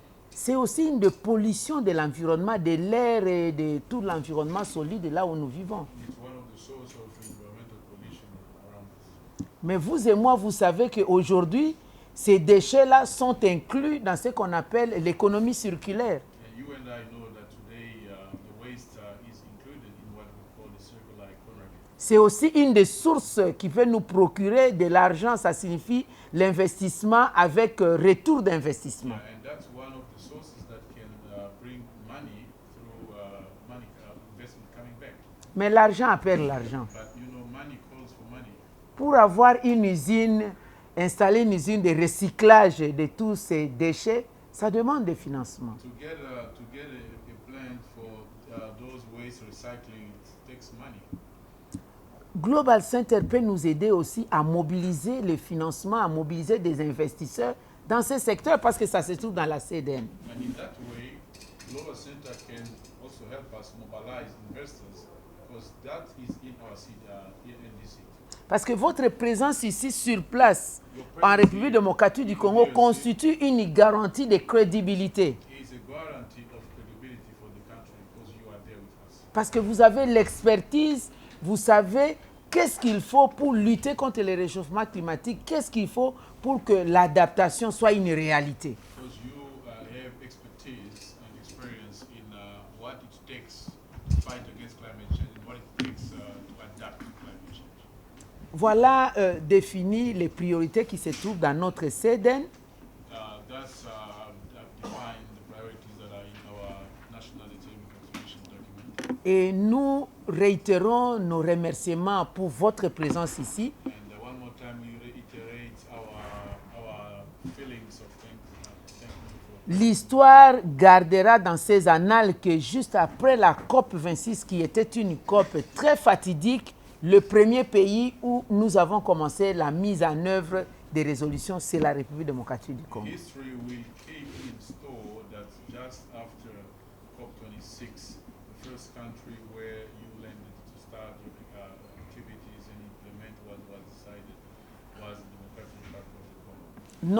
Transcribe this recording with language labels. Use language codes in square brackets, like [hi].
[fr] C'est aussi une de pollution de l'environnement, de l'air et de tout l'environnement solide là où nous vivons. [en] it's one of the sources of environmental pollution around us. [fr] Mais vous et moi, vous savez qu'aujourd'hui, ces déchets-là sont inclus dans ce qu'on appelle l'économie circulaire. [en] And you and I know that today the waste is included in what we call the circular economy. [fr] C'est aussi une des sources qui peut nous procurer de l'argent. Ça signifie l'investissement avec retour d'investissement. [en] And that's one of the sources that can bring money through investment coming back. [fr] Mais l'argent appelle l'argent. [en] But you know, money calls for money. [fr] Pour avoir une usine, installer une usine de recyclage de tous ces déchets, ça demande des financements. [en] To get a plant for those waste recycling, it takes money. [fr] Global Center peut nous aider aussi à mobiliser les financements, à mobiliser des investisseurs dans ce secteur parce que ça se trouve dans la CDN. [en] And in that way, Global Center can also help us mobilize investors because that is in our NDC. [fr] Parce que votre présence ici sur place, en République démocratique du Congo, constitue une garantie de crédibilité. [en] It's a guarantee of credibility for the country because you are there with us. [fr] Parce que vous avez l'expertise, vous savez qu'est-ce qu'il faut pour lutter contre le réchauffement climatique, qu'est-ce qu'il faut pour que l'adaptation soit une réalité. [en] Because you have expertise and experience in what it takes to fight against climate change and what it takes to adapt to climate change. [fr] Voilà défini les priorités qui se trouvent dans notre CEDEN. [en] That's defined the priorities that are in our National Economic Contribution document. [fr] Et nous réitérons nos remerciements pour votre présence ici. [en] And one more time, we reiterate our feelings of thank you for. [fr] L'histoire gardera dans ses annales que juste après la COP 26, qui était une COP très fatidique, le premier pays où nous avons commencé la mise en œuvre des résolutions, c'est la République démocratique du Congo. [en] History will keep in store that just after COP26, the first country where you landed to start activities and implement what was decided was the Democratic Republic of the Congo.